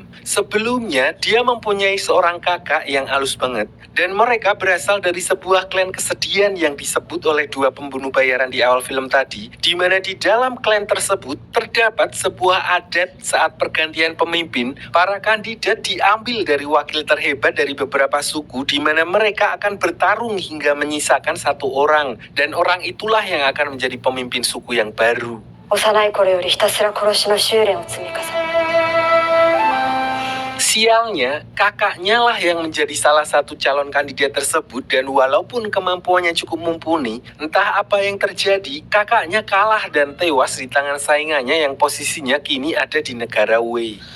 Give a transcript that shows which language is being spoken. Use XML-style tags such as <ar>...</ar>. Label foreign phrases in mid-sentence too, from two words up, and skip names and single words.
<id>Sebelumnya, dia mempunyai seorang kakak yang halus banget, dan mereka berasal dari sebuah klan kesedihan yang disebut oleh dua pembunuh bayaran di awal film tadi, di mana di dalam klan tersebut terdapat sebuah adat saat pergantian pemimpin, para kandidat diambil dari wakil terhebat dari beberapa suku di mana mereka akan bertarung hingga menyisakan satu orang, dan orang itulah yang akan menjadi pemimpin suku yang baru.</id> <ja>幼い頃よりひたすら殺しの修練を積み重ね</ja> <id>Sialnya, kakaknya lah yang menjadi salah satu calon kandidat tersebut dan walaupun kemampuannya cukup mumpuni, entah apa yang terjadi, kakaknya kalah dan tewas di tangan saingannya yang posisinya kini ada di negara Wei.</id>